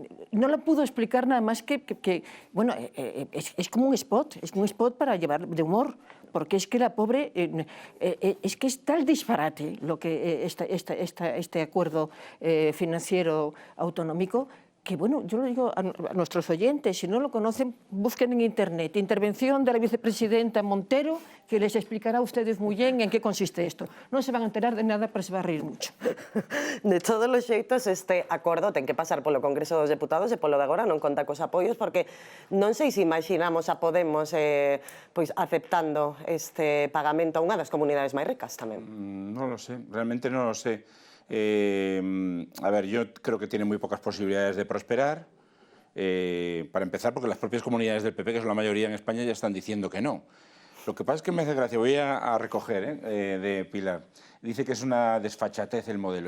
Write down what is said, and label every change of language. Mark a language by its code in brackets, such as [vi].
[es] No lo pudo explicar nada más que bueno, es como un spot, es un spot para llevar de humor, porque es que la pobre, es que es tal disparate lo que este acuerdo financiero autonómico, que bueno, yo lo digo a nuestros oyentes, si no lo conocen, busquen en internet, intervención de la vicepresidenta Montero, que les explicará a ustedes muy bien en qué consiste esto. Non se van a enterar de nada, pero se va a reír mucho. [gl] De todos os xeitos, este acordo ten que pasar polo Congreso dos Deputados e polo de agora non conta cos apoios, porque non sei se imaginamos a Podemos pois aceptando este pagamento a unha das comunidades máis ricas tamén. [es] No lo sé, realmente no lo sé. A ver, yo creo que tiene muy pocas posibilidades de prosperar, para empezar porque las propias comunidades del PP, que son la mayoría en España, ya están diciendo que no. Lo que pasa es que me hace gracia, voy a recoger de Pilar, dice que es una desfachatez el modelo.